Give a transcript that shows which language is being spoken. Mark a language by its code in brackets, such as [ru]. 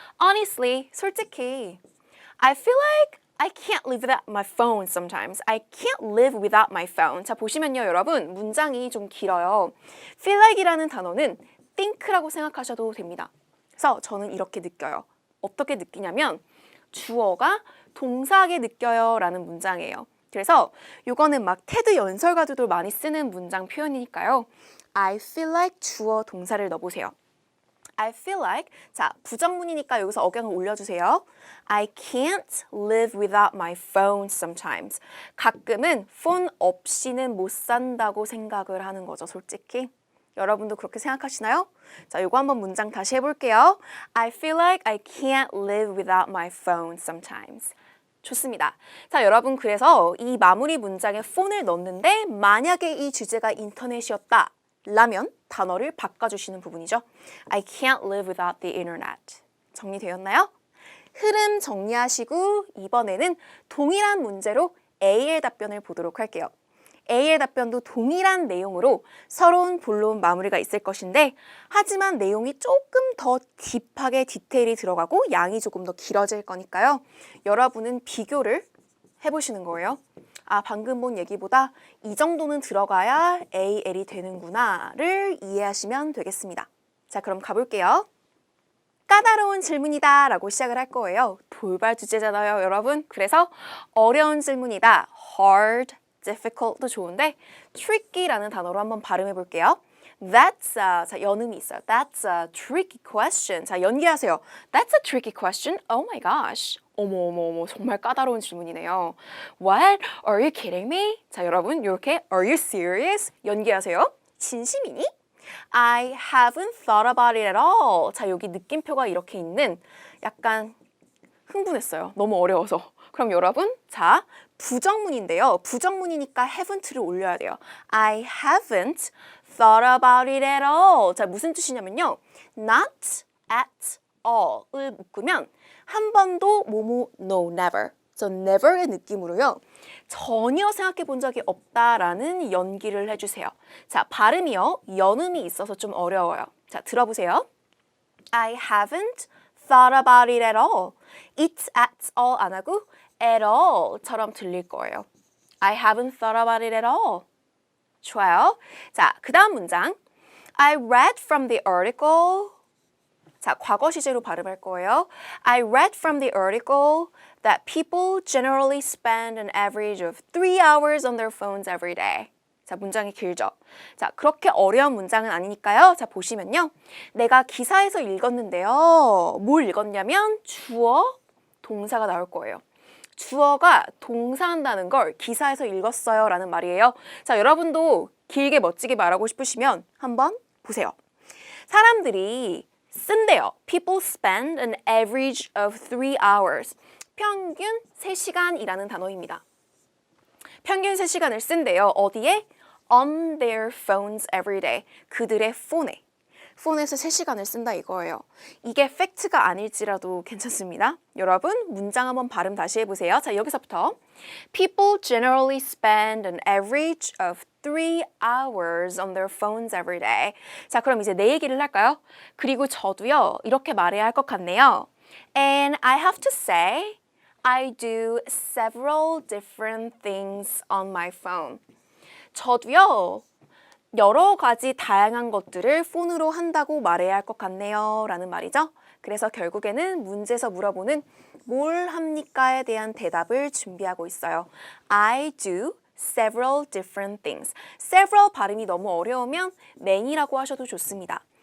[en] Honestly, [ko] 솔직히 [en] I feel like I can't live without my phone sometimes. I can't live without my phone. [ko] 자, 보시면요, 여러분. 문장이 좀 길어요. feel like이라는 단어는 think라고 생각하셔도 됩니다. 그래서 저는 이렇게 느껴요. 어떻게 느끼냐면 주어가 동사하게 느껴요 라는 문장이에요. 그래서 이거는 막 테드 연설가들도 많이 쓰는 문장 표현이니까요. [en] I feel like [ko] 주어 동사를 넣어보세요. I feel like, 자, 부정문이니까 여기서 억양을 올려주세요. [en] I can't live without my phone sometimes. [ko] 가끔은 폰 없이는 못 산다고 생각을 하는 거죠, 솔직히. 여러분도 그렇게 생각하시나요? 자, 요거 한번 문장 다시 해볼게요. [en] I feel like I can't live without my phone sometimes. [ko] 좋습니다. 자, 여러분 그래서 이 마무리 문장에 폰을 넣는데 만약에 이 주제가 인터넷이었다 라면 단어를 바꿔주시는 부분이죠. [en] I can't live without the internet. [ko] 정리되었나요? 흐름 정리하시고 이번에는 동일한 문제로 A의 답변을 보도록 할게요. A의 답변도 동일한 내용으로 서러운 본론 마무리가 있을 것인데 하지만 내용이 조금 더 딥하게 디테일이 들어가고 양이 조금 더 길어질 거니까요. 여러분은 비교를 해보시는 거예요. 아, 방금 본 얘기보다 이 정도는 들어가야 AL이 되는구나를 이해하시면 되겠습니다. 자, 그럼 가볼게요. 까다로운 질문이다 라고 시작을 할 거예요. 돌발 주제잖아요, 여러분. 그래서 어려운 질문이다. hard, difficult도 좋은데 tricky라는 단어로 한번 발음해 볼게요. That's a, 자, 연음이 있어요. [en] That's a tricky question. [ko] 자, 연기하세요. [en] That's a tricky question. Oh my gosh. [ko] 어머, 정말 까다로운 질문이네요. [en] What? Are you kidding me? [ko] 자, 여러분, 이렇게 [en] Are you serious? [ko] 연기하세요. 진심이니? [en] I haven't thought about it at all. [ko] 자, 여기 느낌표가 이렇게 있는 약간 흥분했어요. 너무 어려워서. 그럼 여러분, 자, 부정문인데요. 부정문이니까 haven't를 올려야 돼요. [en] I haven't thought about it at all. [ko] 자, 무슨 뜻이냐면요. not at all을 묶으면 한 번도 뭐뭐 no never. So never의 느낌으로요. 전혀 생각해 본 적이 없다라는 연기를 해주세요. 자, 발음이요. 연음이 있어서 좀 어려워요. 자, 들어보세요. [en] I haven't thought about it at all. [ko] It's at all 안 하고 at all처럼 들릴 거예요. [en] I haven't thought about it at all. [ko] 좋아요. 자, 그 다음 문장. [en] I read from the article. [ko] 자, 과거 시제로 발음할 거예요. [en] I read from the article that people generally spend an average of 3 hours on their phones every day. [ko] 자, 문장이 길죠? 자, 그렇게 어려운 문장은 아니니까요. 자, 보시면요. 내가 기사에서 읽었는데요. 뭘 읽었냐면 주어, 동사가 나올 거예요. 주어가 동사한다는 걸 기사에서 읽었어요 라는 말이에요. 자, 여러분도 길게 멋지게 말하고 싶으시면 한번 보세요. 사람들이 쓴대요. [en] People spend an average of 3 hours. [ko] 평균 3시간이라는 단어입니다. 평균 3시간을 쓴대요. 어디에? [en] On their phones every day. [ko] 그들의 폰에. 폰에서 3시간을 쓴다 이거예요. 이게 팩트가 아닐지라도 괜찮습니다. 여러분, 문장 한번 발음 다시 해보세요. 자, 여기서부터 [en] People generally spend an average of 3 hours on their phones every day. [ko] 자, 그럼 이제 내 얘기를 할까요? 그리고 저도요, 이렇게 말해야 할 것 같네요. [en] And I have to say, I do several different things on my phone. [ko] 저도요, 여러 가지 다양한 것들을 폰으로 한다고 말해야 할 것 같네요 라는 말이죠. 그래서 결국에는 문제에서 물어보는 뭘 합니까에 대한 대답을 준비하고 있어요. [en] I do several different things. [ko] several 발음이 너무 어려우면 many라고 하셔도 좋습니다.